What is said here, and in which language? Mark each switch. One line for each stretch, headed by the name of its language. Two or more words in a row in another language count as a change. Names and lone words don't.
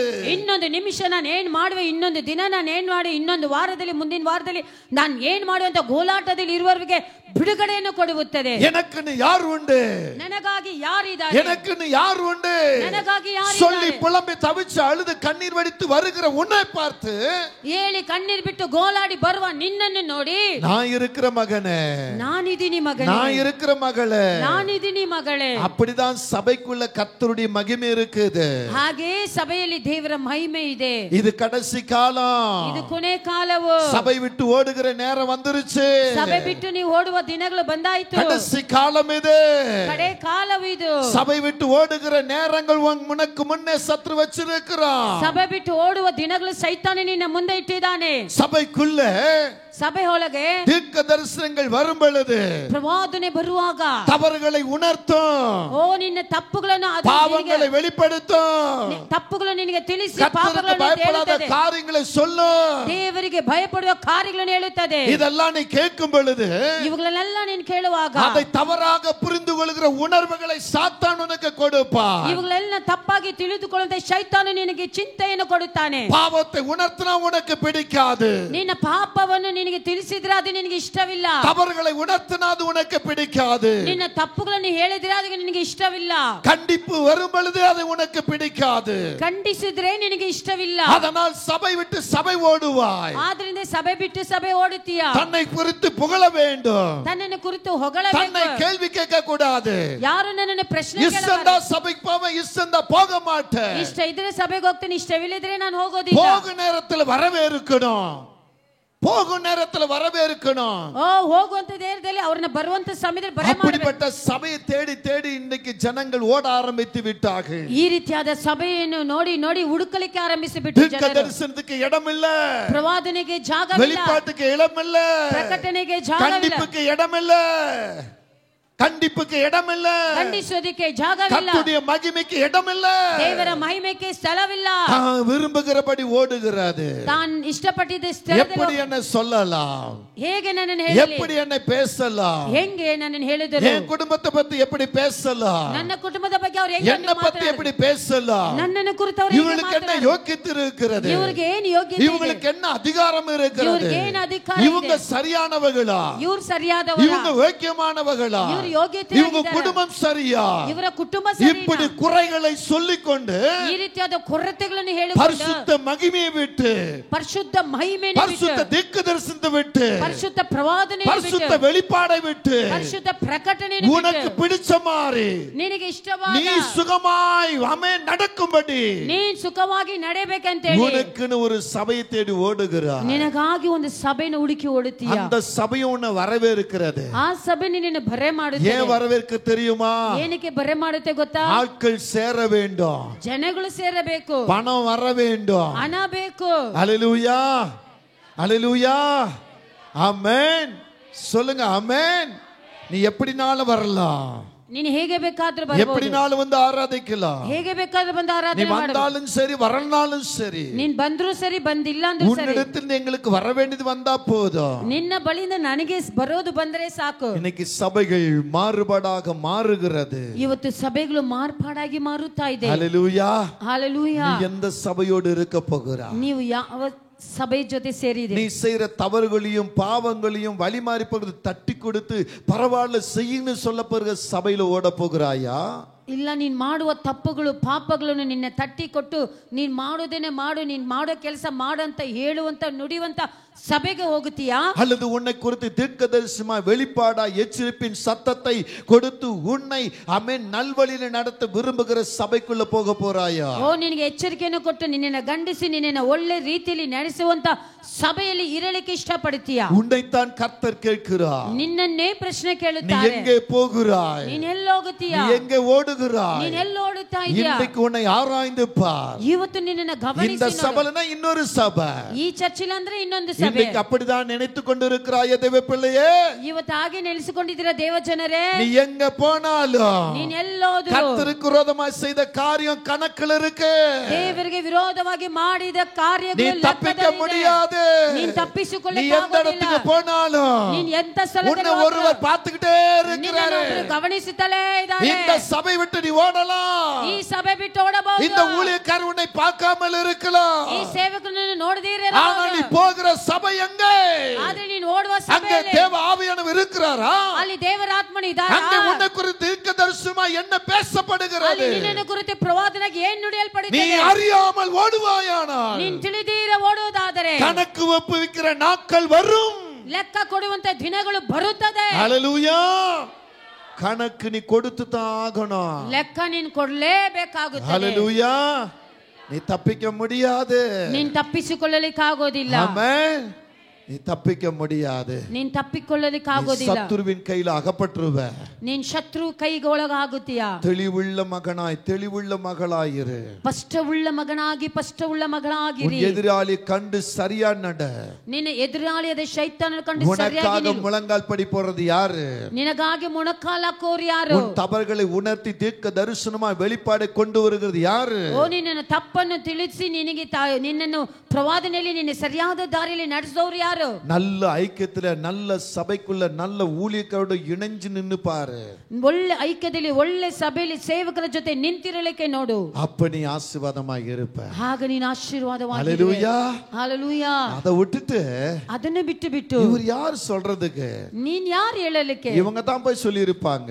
Kannada: ಇನ್ನೊಂದು ನಿಮಿಷ ನಾನು ಏನ್ ಮಾಡುವೆ, ಇನ್ನೊಂದು ದಿನ ನಾನು ಏನ್ ಮಾಡಿ, ಇನ್ನೊಂದು ವಾರದಲ್ಲಿ ಮುಂದಿನ ವಾರದಲ್ಲಿ ನಾನು ಏನ್ ಮಾಡುವಂತ ಗೋಲಾಟದಲ್ಲಿ ಇರುವವರಿಗೆ ಬಿಡುಗಡೆಯನ್ನು ಕೊಡುತ್ತದೆ.
Tamil: எனக்குன்னு யார் உண்டு,
Kannada: ನನಗಾಗಿ ಯಾರಿದ್ದಾರೆ,
Tamil: எனக்குன்னு யார் உண்டு
Kannada: ನನಗಾಗಿ ಯಾರಿದ್ದಾರೆ
Tamil: சொல்லி புலம்பி தவிச்சு அழுது கண்ணீர் வடித்து வருகிற உன்னை பார்த்து
Kannada: ಹೇಳಿ ಕಣ್ಣೀರ್ ಬಿಟ್ಟು ಗೋಲಾಡಿ ಬರುವ ನಿನ್ನನ್ನು ನೋಡಿ,
Tamil: நான் இருக்கிற மகனே,
Kannada: ನಾನಿದ್ದೀನಿ ಮಗನೇ,
Tamil: நான் இருக்கிற மகளே,
Kannada: ನಾನಿದ್ದೀನಿ ಮಗಳೇ.
Tamil: அப்படிதான் சபைக்குள்ள கர்த்தருடைய மகிமை இருக்குது.
Kannada: ಹಾಗೆ ಸಭೆಯಲ್ಲಿ ದೇವರ ಮಹಿಮೆ ಇದೆ.
Tamil: இது கடைசி காலம்,
Kannada: ಇದು ಕೊನೆ ಕಾಲವು.
Tamil: சபை விட்டு ஓடுகிற நேரம் வந்துருச்சு.
Kannada: ಸಭೆ ಬಿಟ್ಟು ನೀವು ಓಡುವ ದಿನಗಳು ಬಂದಾಯ್ತು.
Tamil: கடைசி காலம் இது,
Kannada: ಕಡೆ ಕಾಲವು ಇದು.
Tamil: சபை விட்டு ஓடுகிற நேரங்கள் உனக்கு முன்னே சத்ரு வச்சிருக்கிறான்.
Kannada: ಸಭೆ ಬಿಟ್ಟು ಓಡುವ ದಿನಗಳು ಸೈತಾನ ನಿನ್ನ ಮುಂದೆ ಇಟ್ಟಿದ್ದಾನೆ.
Tamil: சபைக்குள்ள
Kannada: ಸಭೆ ಒಳಗೆ
Tamil: தீர்க்க தரிசனங்கள் வரும் பொழுது
Kannada: ಪ್ರವಾದನೆ ಬರುವಾಗ
Tamil: தவறுகளை உணர்த்தும்,
Kannada: ಓ ನಿನ್ನ ತಪ್ಪುಗಳನ್ನು ಅದು
Tamil: பாவங்களை வெளிப்படுத்தும்,
Kannada: ತಪ್ಪುಗಳನ್ನು ನಿನಗೆ ತಿಳಿಸಿ
Tamil: கர்த்தருக்கு
Kannada: ಪಾಪಗಳನ್ನು
Tamil: பயப்படாத
Kannada: ಹೇಳುತ್ತದೆ,
Tamil: காரியங்களை சொல்லும்.
Kannada: ದೇವರಿಗೆ ಭಯಪಡುವ ಕಾರ್ಯಗಳನ್ನು ಹೇಳುತ್ತದೆ.
Tamil: இதெல்லாம் நீ கேட்கும் பொழுது
Kannada: ಇವುಗಳನ್ನೆಲ್ಲ ನೀನು ಕೇಳುವಾಗ
Tamil: அதை தவறாக புரிந்து கொள்கிற உணர்வுகளை சாத்தான் உனக்கு கொடுப்பான்.
Kannada: ಇವುಗಳೆಲ್ಲ ತಪ್ಪಾಗಿ ತಿಳಿದುಕೊಳ್ಳುವಂತೆ ಶೈತಾನ ನಿನಗೆ ಚಿಂತೆಯನ್ನು ಕೊಡುತ್ತಾನೆ.
Tamil: பாவத்தை உணர்த்தினா உனக்கு பிடிக்காது,
Kannada: ನಿನ್ನ ಪಾಪವನ್ನು ನಿನಗೆ ತಿಳಿಸಿದ್ರೆ ಅದು ನಿನಗೆ ಇಷ್ಟವಿಲ್ಲ.
Tamil: தவறுகளை உணர்த்தினா அது உனக்கு பிடிக்காது,
Kannada: ನಿನ್ನ ತಪ್ಪುಗಳನ್ನು ಹೇಳಿದ್ರೆ ಅದು ನಿನಗೆ ಇಷ್ಟವಿಲ್ಲ.
Tamil: கண்டிப்பு வரும் பொழுது அது உனக்கு பிடிக்காது.
Kannada: ಖಂಡಿಸಿದ್ರೆ ನಿನಗೆ ಇಷ್ಟವಿಲ್ಲ.
Tamil: அதனால் சபை விட்டு சபை ஓடுவாய்.
Kannada: ಆದ್ರಿಂದ ಸಭೆ ಬಿಟ್ಟು ಸಭೆ ಓಡುತ್ತೀಯ.
Tamil: தன்னை குறித்து புகழ வேண்டும்,
Kannada: ತನ್ನನ್ನು ಕುರಿತು
Tamil: தன்னை
Kannada: ಹೊಗಳಬೇಕು.
Tamil: கேள்வி கேட்க கூடாது.
Kannada: ಯಾರು ನನ್ನನ್ನು ಪ್ರಶ್ನೆ
Tamil: இஷ்டந்தா சபைக்கு போவேன், இஷ்டந்தா போக மாட்டேன்.
Kannada: ಇಷ್ಟ ಇದ್ರೆ ಸಭೆಗೆ ಹೋಗ್ತೇನೆ, ಇಷ್ಟವಿಲ್ಲದ್ರೆ ನಾನು ಹೋಗೋದಿಲ್ಲ.
Tamil: போகு நேரத்துல வரவே இருக்கணும், போகும் நேரத்துல வரவே இருக்கணும்.
Kannada: ಹೋಗುವಂತ நேரದಲ್ಲಿ ಅವ್ರನ್ನ ಬರುವಂತ ಸಮಯದಲ್ಲಿ ಬರಮಾಡಬೇಕು.
Tamil: அப்படிப்பட்ட சபையை தேடி தேடி இன்னைக்கு ஜனங்கள் ஓட ஆரம்பித்து விட்டார்கள்.
Kannada: ಈ ರೀತಿಯಾದ ಸಭೆಯನ್ನು ನೋಡಿ ನೋಡಿ ಹುಡುಕಲಿಕ್ಕೆ ಆರಂಭಿಸಿಬಿಟ್ಟು
Tamil: தீர்க்க
Kannada: ಜನರು.
Tamil: தரிசனத்துக்கு இடம் இல்ல,
Kannada: ಪ್ರವಾದನೆಗೆ ಜಾಗವಿಲ್ಲ,
Tamil: வெளிப்பாட்டுக்கு இடம் இல்ல,
Kannada: ಪ್ರಕಟಣೆಗೆ ಜಾಗವಿಲ್ಲ,
Tamil: கண்டிப்புக்கு இடம் இல்ல, கண்டிப்புக்கு இடம் இல்ல,
Kannada: ಖಂಡಿಸೋದಕ್ಕೆ ಜಾಗವಿಲ್ಲ,
Tamil: கர்த்தருடைய மகிமைக்கு இடம் இல்ல,
Kannada: ದೇವರ ಮಹಿಮೆಗೆ ಸ್ಥಳವಿಲ್ಲ.
Tamil: தான் விரும்புகிறபடி ஓடுகிறது.
Kannada: ತಾನ್ ಇಷ್ಟಪಟ್ಟಿದ್ದ
Tamil: எப்படி
Kannada: ಸ್ಥಳದಲ್ಲಿ
Tamil: என்ன சொல்லலாம்,
Kannada: ಹೇಗೆ ನನ್ನನ್ನು ಹೇಳಲಿ,
Tamil: எப்படி என்ன பேசலாம்,
Kannada: ಹೆಂಗೆ ನನ್ನನ್ನು ಹೇಳಿದರು,
Tamil: என் குடும்பத்தை பத்தி எப்படி பேசலாம்,
Kannada: ನನ್ನ ಕುಟುಂಬದ ಬಗ್ಗೆ ಅವ್ರು ಹೆಂಗೆ
Tamil: என்னை பத்தி எப்படி பேசலாம்,
Kannada: ನನ್ನನ್ನು ಕುರಿತು ಅವರು
Tamil: இவங்களுக்கு என்ன யோக்கியத்தை இருக்கிறது,
Kannada: ಇವ್ರಿಗೆ ಏನು ಯೋಗ್ಯತೆ ಇದೆ,
Tamil: இவங்களுக்கு என்ன அதிகாரம் இருக்கிறது,
Kannada: ಇವ್ರಿಗೆ ಏನು ಅಧಿಕಾರ
Tamil: இவங்க
Kannada: ಇದೆ,
Tamil: சரியானவர்களா,
Kannada: ಇವ್ರು ಸರಿಯಾದವರಾ,
Tamil: இவங்க யோக்கியமானவர்களா,
Kannada: ಇವ್ರು
Tamil: இவங்க குடும்பம் சரியா,
Kannada: ಇವರ ಕುಟುಂಬ ಸರಿನಾ,
Tamil: இப்படி குறைகளை சொல்லிக்கொண்டு
Kannada: ಈ ರೀತಿಯಾದ ಕೊರತೆಗಳನ್ನು ಹೇಳಿಕೊಂಡು
Tamil: பரிசுத்த மகிமையை விட்டு,
Kannada: ಪರಿಶುದ್ಧ ಮಹಿಮೆಯನ್ನು
Tamil: பரிசுத்த
Kannada: ಬಿಟ್ಟು,
Tamil: தீர்க்கதரிசனத்தை விட்டு,
Kannada: ಪರಿಶುದ್ಧ ಪ್ರವಾದನೆಯನ್ನು
Tamil: பரிசுத்த
Kannada: ಬಿಟ್ಟು,
Tamil: வெளிப்பாடை விட்டு,
Kannada: ಪರಿಶುದ್ಧ ಪ್ರಕಟಣೆಯನ್ನು
Tamil: உனக்கு
Kannada: ಬಿಟ್ಟು,
Tamil: பிடிச்ச மாதிரி
Kannada: ನಿನಗೆ
Tamil: நீ
Kannada: ಇಷ್ಟವಾದ
Tamil: சுகமாய் ஆமென் நடக்கும்படி
Kannada: ನೀನ್ ಸುಖವಾಗಿ ನಡೆಯಬೇಕಂತ ಹೇಳಿ
Tamil: உனக்குன்னு ஒரு சபையை தேடி ஓடுகிறார்.
Kannada: ನಿನಗಾಗಿ ಒಂದು ಸಭೆಯನ್ನು ಹುಡುಕಿ ಓಡುತ್ತೀಯ.
Tamil: அந்த சபை உன்னை வரவேற்கிறது.
Kannada: ಆ ಸಭೆ ನಿನ್ನನ್ನು ಬರೆ ಮಾಡುತ್ತೆ.
Tamil: ஏன் வரவேற்க தெரியுமா?
Kannada: ಏನಕ್ಕೆ ಬರೆ ಮಾಡುತ್ತೆ ಗೊತ್ತಾ?
Tamil: ஆட்கள் சேர வேண்டும்,
Kannada: ಜನಗಳು ಸೇರಬೇಕು,
Tamil: பணம் வர வேண்டும்,
Kannada: ಹಣ ಬೇಕು.
Tamil: அல்லேலூயா, அல்லேலூயா, ஆமென். சொல்லுங்க ஆமென். நீ எப்படினாலும் வரலாம்,
Kannada: ನೀನು ಹೇಗೆ ಬೇಕಾದ್ರೂ ಬರಬಹುದು,
Tamil: எப்படினாலும் வந்து ஆராதிக்கலாம்,
Kannada: ಹೇಗೆ ಬೇಕಾದ್ರೂ ಬಂದು
Tamil: நீ
Kannada: ಆರಾಧನೆ ಮಾಡು.
Tamil: வந்தாலும் சரி வரலனாலும் சரி,
Kannada: ನೀನ್ ಬಂದ್ರು ಸರಿ ಬಂದಿಲ್ಲ ಅಂದ್ರೂ ಸರಿ,
Tamil: உன்னிடத்தில் எங்களுக்கு வர வேண்டியது வந்தா போதும்.
Kannada: ನಿನ್ನ ಬಳಿಯಿಂದ ನನಗೆ ಬರೋದು ಬಂದ್ರೆ ಸಾಕು.
Tamil: இன்னைக்கு சபைகள் மாறுபாடாக மாறுகிறது.
Kannada: ಇವತ್ತು ಸಭೆಗಳು ಮಾರ್ಪಾಡಾಗಿ ಮಾರುತ್ತಾ ಇದೆ.
Tamil: ஹல்லேலூயா. ஹalleluya. நீ எந்த சபையோடு இருக்க போகிறாய்?
Kannada: ನೀವು ಯಾವ சபை ಜೊತೆ ಸೇರಿದೆ?
Tamil: நீ செய்யற தவறுகளையும் பாவங்களையும் வழிமாறி போகிறது தட்டி கொடுத்து பரவாயில்ல செய்யுன்னு சொல்ல போகிற சபையில ஓட போகிறாயா?
Kannada: ಇಲ್ಲ, ನೀನ್ ಮಾಡುವ ತಪ್ಪುಗಳು ಪಾಪಗಳನ್ನು ನಿನ್ನ ತಟ್ಟಿ ಕೊಟ್ಟು ನೀನ್ ಮಾಡೋದೇನೆ ಮಾಡು, ನೀನ್ ಮಾಡೋ ಕೆಲಸ ಮಾಡಂತ ಹೇಳುವಂತ ನುಡಿಯುವಂತ சபைக்கு ಹೋಗುತ್ತೀಯಾ?
Tamil: அல்லது உன்னை குறித்து தீர்க்கதரிசனமா வெளிப்பாடா எச்சரிப்பின் சத்தத்தை கொடுத்து உன்னை ஆமென் நல்வழியில் நடத்த விரும்புகிற சபைக்குள்ள போக போறாயா?
Kannada: ಓ, ನಿನಗೆ ಎಚ್ಚರಿಕೆಯನ್ನು ಕೊಟ್ಟು ನಿನ್ನನ್ನು ಗಂಡಿಸಿ ನಿನ್ನನ್ನು ಒಳ್ಳೆ ರೀತಿಯಲ್ಲಿ ನಡೆಸುವಂತ ಸಭೆಯಲ್ಲಿ ಇರಲಿಕ್ಕೆ ಇಷ್ಟಪಡುತ್ತೀಯಾ?
Tamil: உன்னைத்தான் கர்த்தர் கேட்கிறார்.
Kannada: ನಿನ್ನನ್ನೇ ಪ್ರಶ್ನೆ
Tamil: நீ
Kannada: ಕೇಳುತ್ತಾರೆ.
Tamil: எங்கே போகிறாய்?
Kannada: ನೀನ್ ಎಲ್ಲಿ ಹೋಗುತ್ತೀಯಾ?
Tamil: நீ எங்கே ஓடுகிறாய்?
Kannada: ನೀನ್ ಎಲ್ಲಿ ಓಡುತ್ತಾ ಇದೀಯಾ?
Tamil: இன்றைக்கு உன்னை ஆராய்ந்து பார்.
Kannada: ಇವತ್ತು ನಿನ್ನನ್ನು
Tamil: இந்த
Kannada: ಗಮನಿಸಿ ನೋಡು.
Tamil: சபைனா இன்னொரு சபை.
Kannada: ಈ ಚರ್ಚಿಲ್ ಅಂದ್ರೆ ಇನ್ನೊಂದು ಸಭೆ.
Tamil: இன்றைக்கு அப்படிதான் நினைத்து கொண்டிருக்கிறாய் தேவ பிள்ளையே.
Kannada: ಇವತ್ತು ಹಾಗೆ ನೆಲೆಸಿಕೊಂಡಿದ್ದೀರಾ ದೇವ ಜನರೇ.
Tamil: நீ எங்க போனாலும்
Kannada: ನೀನ್ ಎಲ್ಲೋದ್ರು
Tamil: கர்த்தருக்கு விரோதமாய் செய்த காரியம் கணக்கில் இருக்கு.
Kannada: ದೇವರಿಗೆ ವಿರೋಧವಾಗಿ ಮಾಡಿದ ಕಾರ್ಯಗಳು
Tamil: நீ தப்பிக்க முடியாது.
Kannada: ನೀನ್
Tamil: நீ
Kannada: ತಪ್ಪಿಸಿಕೊಳ್ಳಲಿಕ್ಕೆ
Tamil: எந்த இடத்துக்கு போனாலும்
Kannada: ನೀನ್ ಎಂತ ಸ್ಥಳಕ್ಕೆ
Tamil: உன்னை ஒருவர் பார்த்துக்கிட்டே இருக்கிறாரு.
Kannada: ಗಮನಿಸುತ್ತಲೇ ಇದ್ದಾರೆ.
Tamil: இந்த சபை விட்டு நீ ஓடலாம்,
Kannada: ಈ ಸಭೆ ಬಿಟ್ಟು ಓಡಬಹುದು.
Tamil: இந்த ஊழியக்காரர் உன்னை பார்க்காமல் இருக்கலாம்,
Kannada: ಈ ಸೇವಕನನ್ನು ನೋಡದಿರೇ
Tamil: ஆனால் நீ போகிற சபை எங்கே?
Kannada: ಆದ್ರೆ ನೀನು ಓಡುವ
Tamil: அங்கே
Kannada: ಸಭೆಯಲ್ಲಿ
Tamil: தேவ ஆவியானவர் இருக்கிறாரா?
Kannada: ಅಲ್ಲಿ ದೇವರ ಆತ್ಮನು ಇದ್ದಾರಾ?
Tamil: அங்கே உன்னை குறித்து தீர்க்கதரிசனமா என்ன பேசப்படுகிறது?
Kannada: ಅಲ್ಲಿ ನಿನ್ನನ್ನು ಕುರಿತು ಪ್ರವಾದನೆಗೆ ಏನು
Tamil: நீ
Kannada: ನುಡಿಯಲ್ಪಡುತ್ತದೆ?
Tamil: அறியாமல் ஓடுவாயானால்
Kannada: ನೀನು ತಿಳಿದಿರ ಓಡುವುದಾದರೆ
Tamil: கணக்கு ஒப்புவிக்கிற நாட்கள் வரும்.
Kannada: ಲೆಕ್ಕ ಕೊಡುವಂತ ದಿನಗಳು ಬರುತ್ತದೆ.
Tamil: ஹல்லேலூயா. கணக்கு நீ கொடுத்து தான் ஆகணும்.
Kannada: ಲೆಕ್ಕ ನೀನು ಕೊಡಲೇಬೇಕಾಗುತ್ತದೆ.
Tamil: ஹல்லேலூயா. நீ தப்பிக்க முடியாது.
Kannada: ನೀನು ತಪ್ಪಿಸಿಕೊಳ್ಳಲಿಕ್ಕೆ ಆಗೋದಿಲ್ಲ.
Tamil: ஆமென். நீ தப்பிக்க முடியாது.
Kannada: ನೀನು ತಪ್ಪಿಕೊಳ್ಳಲಿಕ್ಕೆ
Tamil: நீ
Kannada: ಆಗೋದಿಲ್ಲ.
Tamil: சத்துருவின் கையில அகப்பட்டுருவ.
Kannada: ನೀನು ಶತ್ರು ಕೈಗೆ ಒಳಗಾಗುತ್ತೀಯಾ?
Tamil: தெளிவுள்ள மகனாய் தெளிவுள்ள மகளாயிரு.
Kannada: ಸ್ಪಷ್ಟವುಳ್ಳ ಮಗನಾಗಿ ಸ್ಪಷ್ಟವುಳ್ಳ
Tamil: உன்
Kannada: ಮಗನಾಗಿರಿ.
Tamil: எதிராளி கண்டு சரியா நட.
Kannada: ನಿನ್ನ ಎದುರಾಳಿಯಾದ ಶೈತಾನನ ಕಂಡು ಸರಿಯಾಗಿ
Tamil: உனக்காக
Kannada: ನಿಲ್ಲು.
Tamil: முழங்கால் படி போறது யாரு?
Kannada: ನಿನಗಾಗಿ ಮೊಣಕಾಲ ಹಾಕೋರು ಯಾರು?
Tamil: உன் தவறுகளை உணர்த்தி தீர்க்க தரிசனமாய் வெளிப்பாடை கொண்டு வருகிறது யாரு?
Kannada: ಓ, ನಿನ್ನ ತಪ್ಪನ್ನು ತಿಳಿಸಿ ನಿನಗೆ ನಿನ್ನನ್ನು ಪ್ರವಾದನೆಯಲ್ಲಿ ನಿನ್ನ ಸರಿಯಾದ ದಾರಿಯಲ್ಲಿ ನಡೆಸೋರು ಯಾರು?
Tamil: நல்ல ஐக்கியத்துல நல்ல சபைக்குள்ள நல்ல ஊழியக்காரோட இணைஞ்சு நின்னு பாரு.
Kannada: ಒಳ್ಳೆ ಐಕ್ಯದಲ್ಲಿ ಒಳ್ಳೆ ಸಭೆಯಲ್ಲಿ ಸೇವಕರ ಜೊತೆ ನಿಂತಿರಲಿಕ್ಕೆ ನೋಡು.
Tamil: அப்ப நீ ஆசீர்வாதமாக இருப்ப.
Kannada: ಆಗ ನೀನು ಆಶೀರ್ವಾದವಾಗಿರುವೆ.
Tamil: ஹல்லேலூயா. ஹalleluya. அதை விட்டுட்டு
Kannada: ಅದನ್ನು ಬಿಟ್ಟು
Tamil: இவர் யார் சொல்றதுக்கு?
Kannada: ನೀನ್ ಯಾರು ಹೇಳಲಿಕ್ಕೆ?
Tamil: இவங்க தான் போய் சொல்லி இருப்பாங்க.